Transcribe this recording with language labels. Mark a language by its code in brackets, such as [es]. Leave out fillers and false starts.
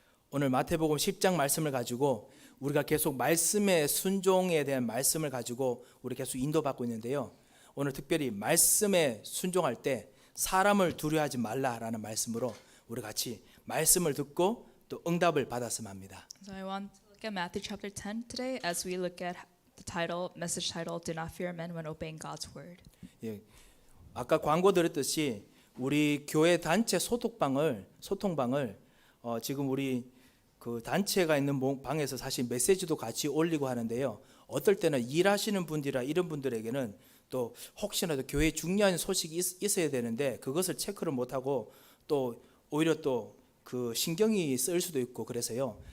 [ko] 오늘 마태복음 10장 말씀을 가지고 우리가 계속 말씀의 순종에 대한 말씀을 가지고 우리 계속 인도받고 있는데요. 오늘 특별히 말씀에 순종할 때 사람을 두려워하지 말라라는 말씀으로 우리 같이 말씀을 듣고 또 응답을 받았으면 합니다. [en] So I want to look at Matthew chapter 10 today as we look at the title, message title, Do Not Fear Men When Obeying God's Word. [ko] 예, 아까 광고 드렸듯이 우리 교회 단체 소통방을 지금 우리 그 단체가 있는 방에서 사실 메시지도 같이 올리고 하는데요. 어떨 때는 일하시는 분들이라 이런 분들에게는 또 혹시라도 교회에 중요한 소식이 있어야 되는데 그것을 체크를 못하고 또 오히려 또 그 신경이 쓰일 수도 있고 그래서요.